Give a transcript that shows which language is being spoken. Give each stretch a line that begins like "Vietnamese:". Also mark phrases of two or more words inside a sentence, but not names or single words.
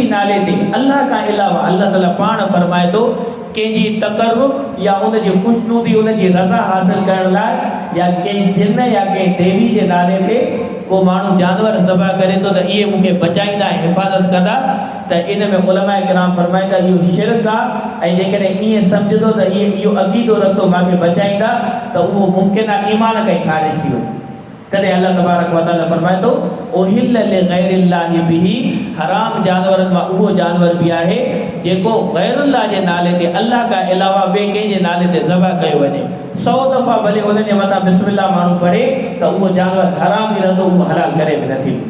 Sindhi: नाले ते अल्लाह का अलावा अल्लाह ताला पाण फरमाए तो कंहिंजी तकर्रुब या उनजी खुशनूदी उनजी रज़ा हासिल करण लाइ या कंहिं जिन या कंहिं देवी जे नाले ते को माण्हू जानवर ज़बह करे तो त इहे मूंखे बचाईंदा हिफ़ाज़त कंदा त इन में उलमा किराम फरमाईंदा इहो शिरक आहे ऐं जेकॾहिं ईअं सम्झंदो त इहो अक़ीदो रखंदो मूंखे बचाईंदा त उहो मुमकिन आहे ईमान खां ई ख़ारिज थी वञे। तॾहिं
Arabic: الله تبارك وتعالى
Sindhi: फरमाए थो
Arabic: أهل لغير الله به
Sindhi: हराम जानवरनि मां उहो जानवर बि आहे जेको गैरुल्लाह जे नाले ते अल्लाह खां अलावा ॿिए कंहिंजे नाले ते ज़बह कयो वञे 100 दफ़ा भले उन जे मथां बिस्मिल्लाह माण्हू पढ़े त उहो जानवर हराम ई रहंदो उहो हलाल करे बि न थींदो।